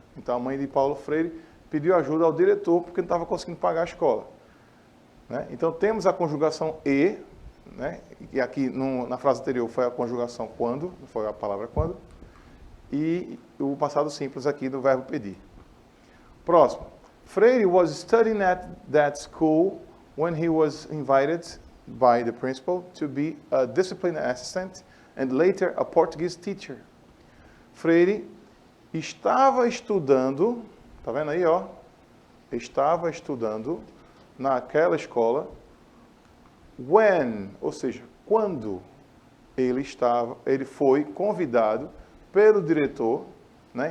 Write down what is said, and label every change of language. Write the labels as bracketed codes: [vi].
[pt] Então, a mãe de Paulo Freire pediu ajuda ao diretor porque não estava conseguindo pagar a escola, né? Então, temos a conjugação e, né? E aqui na frase anterior foi a conjugação quando, foi a palavra quando, e o passado simples aqui do verbo pedir. Próximo. [en] Freire was studying at that school when he was invited by the principal to be a discipline assistant and later a Portuguese teacher. [pt] Freire estava estudando, tá vendo aí, ó? Estava estudando naquela escola when, ou seja, quando ele foi convidado pelo diretor, né?